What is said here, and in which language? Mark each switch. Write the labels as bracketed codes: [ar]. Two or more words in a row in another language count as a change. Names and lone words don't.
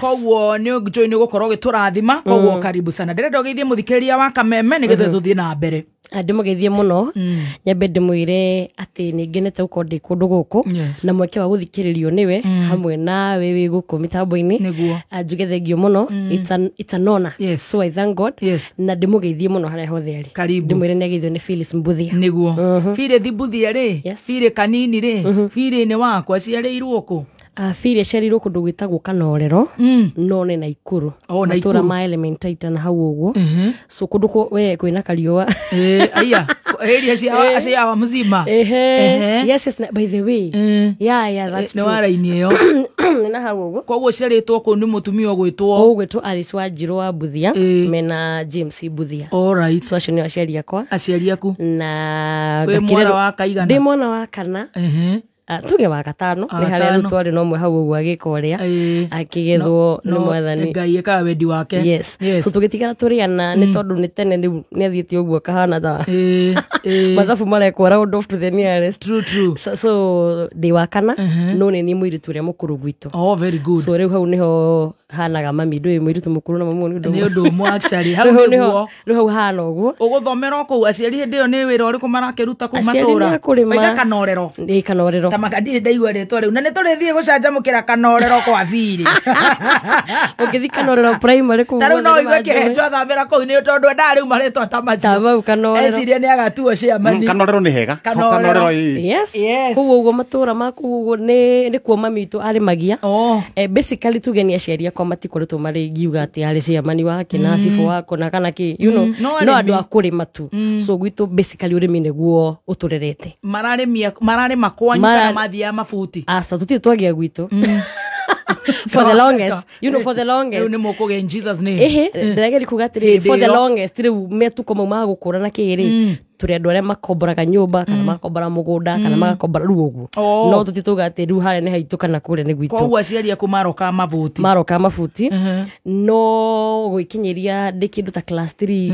[ki] Koguo nĩ njoi nĩ gũkorwo gĩtũrathima koguo karibu sana ndĩrenda ũgeithie mũthikĩrĩria wa Kameme nĩgetha tũthiĩ na mbere. Ndĩmũgeithie mũno nyambe ndĩmwĩre atĩ nĩ ngenete gũkorwo ndĩ kũndũ gũkũ [en] Yes. [ki] na mweke wa gũthikĩrĩrio nĩwe hamwe nawe wĩ gũkũ mĩtambo-inĩ Nĩguo. njuge thengio mũno. [en] It's an honor. Yes. So I thank God. Yes. [ki] Na ndĩmũgeithie mũno harĩa hothe arĩ. Karibu. Ndĩmwĩre nĩ ageithio nĩ Phyllis Mbuthia. Nĩguo. Firĩ Thibuthia rĩ Yes. Firĩ kanini rĩ Firĩ nĩ wakwa ciarĩirwo kũ? Phyllis aciarirwo kũndũ gwĩtagwo Kanorero no nĩ Naikuru. [en] Oh, Naikuru. [ki] Matũra ma Elementaita na hau ũguo. So kũndũ we kwĩna kariũa. Aya area cia wa mzima. [en] Yes, by the way. Yeah, that's [ki] nĩ [en] true. [ki] waraini ĩyo. Nĩ na hau ũguo. Koguo ciarĩtwo kũ nĩ mũtumia ũgwĩtwo Ũgwĩtwo Alice Wanjiru wa Mbuthia mena James Mbuthia. [en] all right. [ki] So acio nĩ aciari akwa Aciari aku na wĩ mwana wa kaigana? ndĩ mwana wa kana. Tuge wa gatano nĩ harĩa rĩu twarĩ no ũmwe hau ũguo agĩka ũrĩa akĩgethwo nĩ Mwathani. Ngai ekaga wendi wake. Yes. So tũgĩtigara tũrĩana nĩ tondũ nĩ tene rĩu nĩ athiĩte ũguo kahana ta mathabu marekwo [en] round off to the nearest. True. [ki] So ndĩ wa kana no nĩ niĩ mũirĩtu ũrĩa mũkũrũ gwitũ. [en] Oh, very good. [ki] So rĩu hau nĩho hanaga mami ndũĩ mũirĩtu mũkũrũ na mamu nĩ nĩ ũndũ ũmwe actually hau rĩu nĩguo hau hana ũguo. ũgũthomera kũu aciari hĩndĩ ĩyo nĩ wĩra ũrĩkũ marakĩruta kũu Aciari matũra nĩ akũrĩma. Waiga Kanorero Nĩ Kanorero. tamakandi ndaigua rĩtwa rĩu na nĩ tũrĩthiĩ gũcanjamũkĩra Kanorero kwa Firĩ Ũngĩthi Kanorero primary kũu. ta rĩu no igue kĩhenjwo thambĩra kũu nĩ tondũ endaga rĩu marĩtwa ta macio Tamau Kanorero. eciria nĩ agatuo ciamani Kanorero nĩ hega. Kanorero. [en] Yes. Yes. [ki] Kũu ũguo matũra ma kũu ũguo nĩ kuo mami witũ arĩmagia. [en] Oh. [ki] Basically tuge nĩ aciari akwa matikoretwo marĩ ngiuga atĩ arĩ ciamani wake na cibũ wako na kana kĩ [en] you know [ki] no andũ a kũrĩma tu. So gwitũ basically ũrĩmi nĩguo ũtũrerete. mararĩma kwanyu kana mathiaga mabuti Asa tũtirĩ twagia gwitũ. [en] For the longest, you know, for the longest. [ki] rĩu nĩ mũkũge [en] in Jesus name. [ki] Ndĩrageri kuga atĩrĩrĩ, [en] for the [ki] Hĩndĩ ĩyo. longest rĩu metuko mau ma gũkũra na kĩrĩ tũrĩ andũ arĩa makomboraga nyũmba kana makombora mũgũnda kana magakombora rĩu ũguo. [en] Oh. [ki] No tũtituga atĩ rĩu harĩa nĩ haitũ kana kũrĩa nĩ gwitũ. koguo aciari aku maroka mabuti Maroka mabuti no gwĩkinyĩria ndĩ kĩndũ ta class 3